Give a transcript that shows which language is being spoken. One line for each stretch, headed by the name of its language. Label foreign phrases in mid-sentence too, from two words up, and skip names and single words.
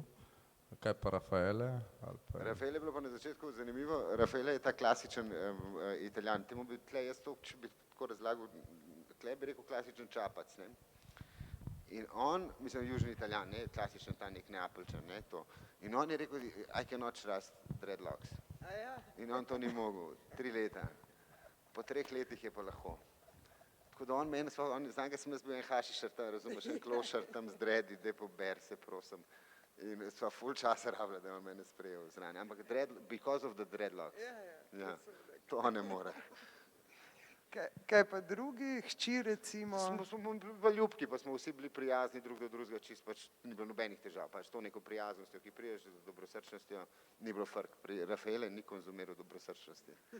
Slovenian: Kaj pa Rafaele? Rafaele je bilo pa na začetku zanimivo. Rafaele je ta klasičen Italijan. Temu bi tle jaz to, če bi tako razlagal, tle bi rekel klasičen Čapac, ne. In on, mislim, južni Italijan, ne, klasičen ta nek Neapeljčan, ne, to. In on je rekel,
English: I cannot trust dreadlocks.
Slovenian: A ja? In on to ni mogel, 3 leta. Po 3 letih je pa lahko. Tako da on meni, znam, sem jaz bil en hašišar tam, razumeš, en klošar tam z dredi, daj pober se, prosim. In sva ful časa rabila, da je on mene sprejel zraven. Ampak
English: because of the dreadlocks.
Slovenian: Ja, to ne more. Kaj pa drugi, hči recimo? Smo bili ljubki, pa smo vsi bili prijazni drug do drugega, čist pač ni bilo nobenih težav, pač to neko prijaznostjo, ki priješ z dobrosrčnostjo, ni bilo frk. Pri Rafaele ni konzumiral dobrosrčnosti.